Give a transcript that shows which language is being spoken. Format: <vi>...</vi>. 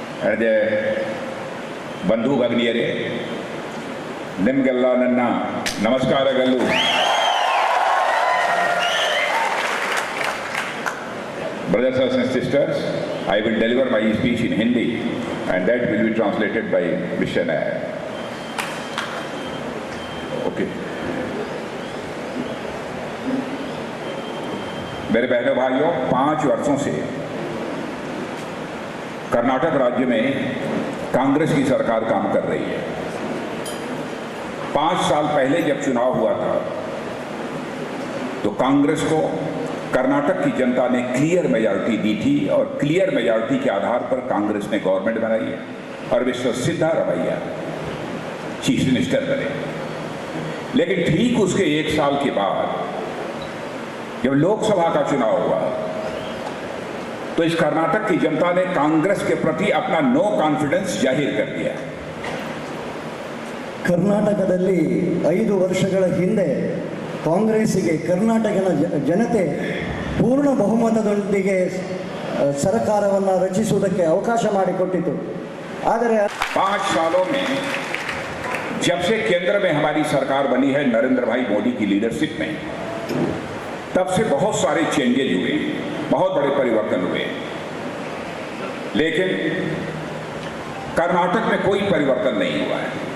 <kn>ಅದೇ ಬಂಧು ಭಗಿನಿಯರೇ, ನಿಮಗೆಲ್ಲ ನನ್ನ ನಮಸ್ಕಾರಗಳು.</kn> <en>Brothers and sisters, I will deliver my speech in Hindi and that will be translated by Mr. Nair. Okay.</en> <hi>मेरे बहनों भाइयों, 5 वर्षों से कर्नाटक राज्य में कांग्रेस की सरकार काम कर रही है. 5 साल पहले जब चुनाव हुआ था तो कांग्रेस को कर्नाटक की जनता ने क्लियर मेजॉरिटी दी थी और क्लियर मेजॉरिटी के आधार पर कांग्रेस ने गवर्नमेंट बनाई है और मिस्टर सिद्धारमैया चीफ मिनिस्टर बने. लेकिन ठीक उसके 1 साल के बाद जब लोकसभा का चुनाव हुआ तो इस कर्नाटक की जनता ने कांग्रेस के प्रति अपना नो कॉन्फिडेंस जाहिर कर दिया.</hi> <kn>ಕರ್ನಾಟಕದಲ್ಲಿ 5 ವರ್ಷಗಳ ಹಿಂದೆ ಕಾಂಗ್ರೆಸ್ಸಿಗೆ ಕರ್ನಾಟಕದ ಜನತೆ ಪೂರ್ಣ ಬಹುಮತದೊಂದಿಗೆ ಸರ್ಕಾರವನ್ನು ರಚಿಸುವುದಕ್ಕೆ ಅವಕಾಶ ಮಾಡಿಕೊಟ್ಟಿತು. ಆದರೆ</kn> <hi>5 सालों में जब से केंद्र में हमारी सरकार बनी है नरेंद्र भाई मोदी की लीडरशिप में, तब से बहुत सारे चेंजेज हुए, बहुत बड़े परिवर्तन हुए. लेकिन कर्नाटक में कोई परिवर्तन नहीं हुआ है.</hi>